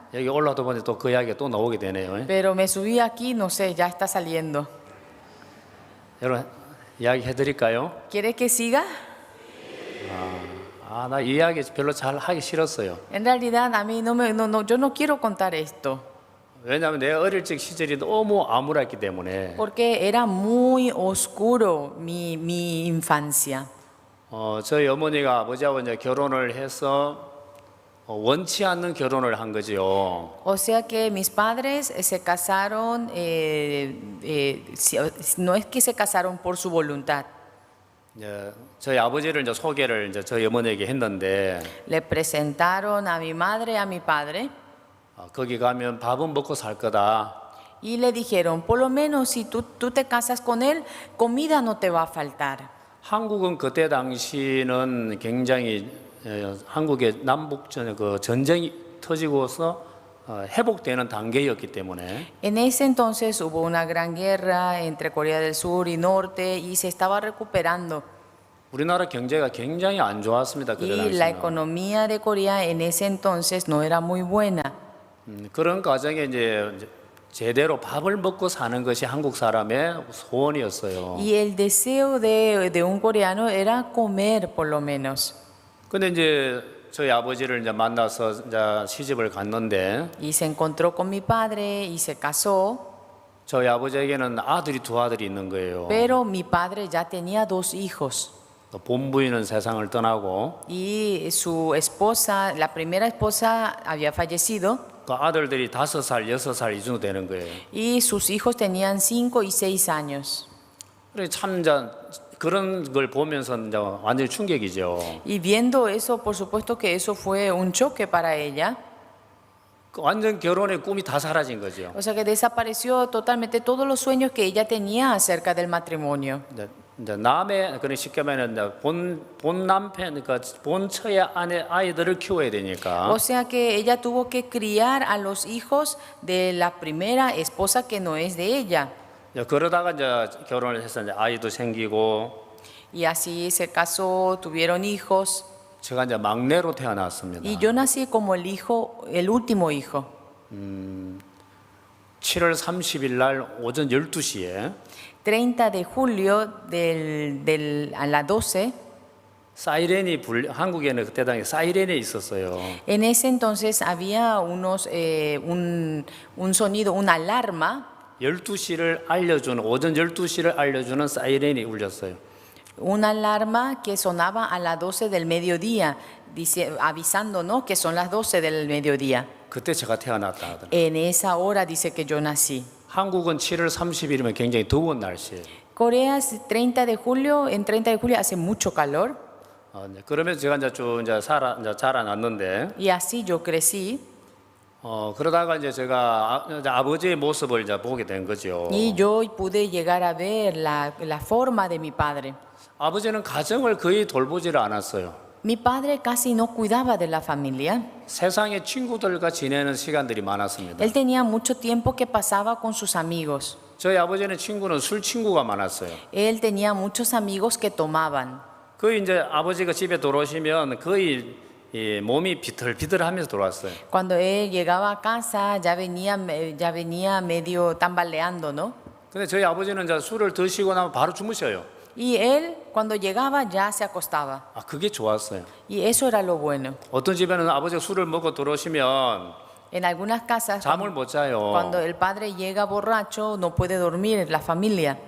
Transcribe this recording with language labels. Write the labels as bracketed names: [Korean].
[Korean] 여기 올라오다 보니 또 그 이야기가 또 나오게 되네요. [Spanish] pero me subí aquí, no sé, ya está saliendo. [Korean] 여러분 이야기 해드릴까요? [Spanish] ¿Quiere que siga? [Korean] 나 이 이야기 별로 잘 하기 싫었어요. [Spanish] En realidad a mí yo no quiero contar esto, [Korean] 왜냐하면 내 어릴 적 시절이 너무 암울했기 때문에 [Spanish] porque era muy oscuro mi infancia. [Korean] 저희 어머니가 아버지하고 이제 결혼을 해서 원치 않는 결혼을 한 거지요. [Spanish] O sea que mis padres se casaron, no es que se casaron por su voluntad. [Korean] 이제 저희 아버지를 이제 소개를 이제 저희 어머니에게 했는데 [Spanish] Le presentaron a mi madre, a mi padre, [Korean] 거기 가면 밥은 먹고 살 거다. [Spanish] y le dijeron, por lo menos si tú te casas con él, comida no te va a faltar. [Korean] 한국은 그때 당시는 굉장히 한국의 남북전 그 전쟁이 터지고서 회복되는 단계였기 때문에 [Spanish] En ese entonces hubo una gran guerra entre Corea del Sur y Norte y se estaba recuperando. [Korean] 우리나라 경제가 굉장히 안 좋았습니다. 그때 [Spanish] Y la [Korean] 당시는. [Spanish] economía de Corea en ese entonces no era muy buena. [Korean] 그런 과정에 이제 제대로 밥을 먹고 사는 것이 한국 사람의 소원이었어요. [Spanish] Y el deseo de un coreano era comer por lo menos. [Korean] 근데 이제 저희 아버지를 이제 만나서 이제 시집을 갔는데 [Spanish] Y se encontró con mi padre y se casó, [Korean] 저희 아버지에게는 아들이 두 아들이 있는 거예요. [Spanish] pero mi padre ya tenía 2 hijos. [Korean] 본부인은 세상을 떠나고 [Spanish] Y su esposa, la primera esposa, había fallecido [Korean] 그 아들들이 5살, 6살 이 정도 되는 거예요. [Spanish] y sus hijos tenían 5 y 6 años. [Korean] 그래 참 이제 그런 걸 보면서 이제 완전히 충격이죠. [Spanish] Y viendo eso, por supuesto que eso fue un choque para ella. [Korean] 완전 결혼의 꿈이 다 사라진 거죠. [Spanish] O sea que desapareció totalmente todos los sueños que ella tenía acerca del matrimonio. [Korean] 이제 남의 그런 쉽게 말하면 이제 본 남편 그러니까 본 처의 아내 아이들을 키워야 되니까. [Spanish] O sea que ella tuvo que criar a los hijos de la primera esposa que no es de ella. [Korean] 그러다가 이제 결혼을 해서 이제 아이도 생기고 [Spanish] Y así se casó, tuvieron hijos. [Korean] 제가 이제 막내로 태어났습니다. [Spanish] Y yo nací como el hijo, el último hijo. [Korean] 7월 30일 날 오전 12시에 [Spanish] 30 de julio a las 12. [Korean] 사이렌이 한국에는 그때 당시 사이렌이 있었어요. [Spanish] En ese entonces había un sonido, una alarma. [Korean] 12시를 알려주는 오전 12시를 알려주는 사이렌이 울렸어요. [Spanish] Una alarma que sonaba a las 12 del mediodía, avisándonos que son las 12 del mediodía. [Korean] 그때 제가 태어났다 하더라고요. [Spanish] En esa hora dice que yo nací. [Korean] 한국은 7월 30일이면 굉장히 더운 날씨예요. [Spanish] Corea es 30 de julio, en 30 de julio hace mucho calor. [Korean] 그러면서 제가 이제 쭉 이제 자라났는데 [Spanish] Y así yo crecí. [Korean] 그러다가 이제 제가 아버지의 모습을 이제 보게 된 거죠. [Spanish] Y yo pude llegar a ver la forma de mi padre. [Korean] 아버지는 가정을 거의 돌보지를 않았어요. [Spanish] Mi padre casi no cuidaba de la familia. [Korean] 세상의 친구들과 지내는 시간들이 많았습니다. [Spanish] Él tenía mucho tiempo que pasaba con sus amigos. [Korean] 저희 아버지는 친구는 술 친구가 많았어요. [Spanish] Él tenía muchos amigos que tomaban. [Korean] 거의 이제 아버지가 집에 들어오시면 거의 몸이 비틀비틀하면서 돌아왔어요. [Spanish] Cuando él llegaba a casa ya venía medio tambaleando, ¿no? [Korean] 근데 저희 아버지는 이제 술을 드시고 나면 바로 주무셔요. [Spanish] Y él cuando llegaba ya se acostaba. [Korean] 그게 좋았어요. [Spanish] Y eso era lo bueno. [Korean] 어떤 집에는 아버지가 술을 먹고 들어오시면 [Spanish] En algunas casas, [Korean] 잠을 못 자요. [Spanish] cuando el padre llega borracho, no puede dormir la familia